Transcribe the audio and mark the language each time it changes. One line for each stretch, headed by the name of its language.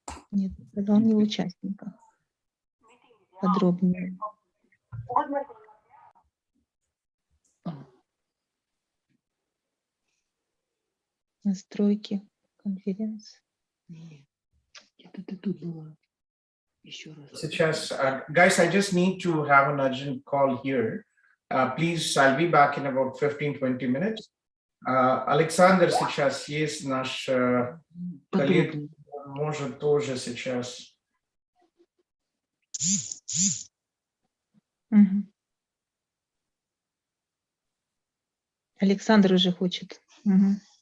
Russian: Нет, сказал не в участниках. Подробнее. Настройки конференции. Нет, это тут было. Еще раз. Сейчас,
English: guys, I just need to have an urgent call here. Please, I'll be back in about 15-20 minutes.
Russian: Александр сейчас есть, наш коллега, может тоже сейчас. Угу. Александр уже хочет. Угу.